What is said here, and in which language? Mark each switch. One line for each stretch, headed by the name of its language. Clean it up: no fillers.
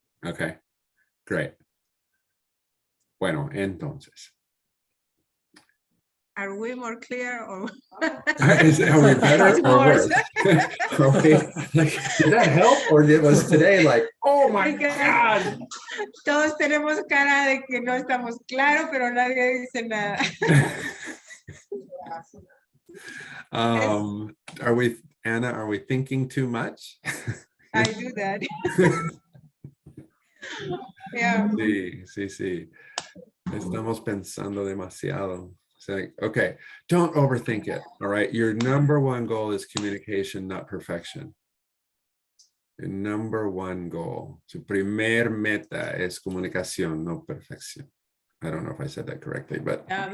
English: Okay, great.
Spanish: Bueno, entonces.
English: Are we more clear or? Are we better or worse? Are we, like, did that help or was today like, oh my God?
Spanish: Todos tenemos cara de que no estamos claros, pero nadie dice nada.
English: Are we, Anna, are we thinking too much? I do that. Yeah.
Spanish: Sí. Estamos pensando demasiado.
English: Okay, don't overthink it. All right. Your number one goal is communication, not perfection. Your number one goal.
Spanish: Su primer meta es comunicación, no perfección.
English: I don't know if I said that correctly, but